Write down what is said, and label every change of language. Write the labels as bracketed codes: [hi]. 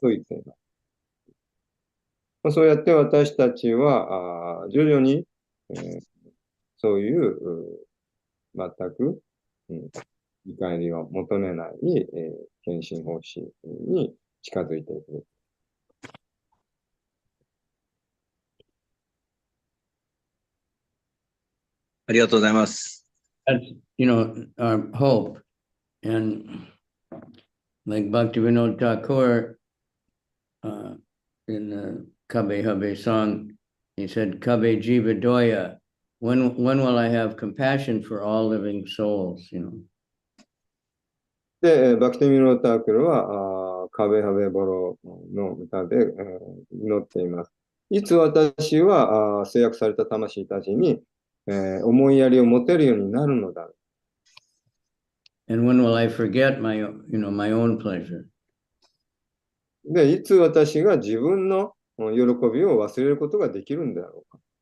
[ja] と言っています。そうやって私たちは徐々に、そういう全く、見返りを求めない、献身方針に近づいていく。ありがとうございます。 [en] That's, our hope. And like Bhaktivinoda Thakur, in the Kabe Habe song, he said, Kabe Jiva Doya, when will I have compassion for all living souls, [ja] で、バクティミノータークルは、カベハベボロの歌で、祈っています。いつ私は制約された魂たちに、思いやりを持てるようになるのだ。 [en] And when will I forget my own pleasure? [ja] で、いつ私が自分の喜びを忘れることができるんだろうか。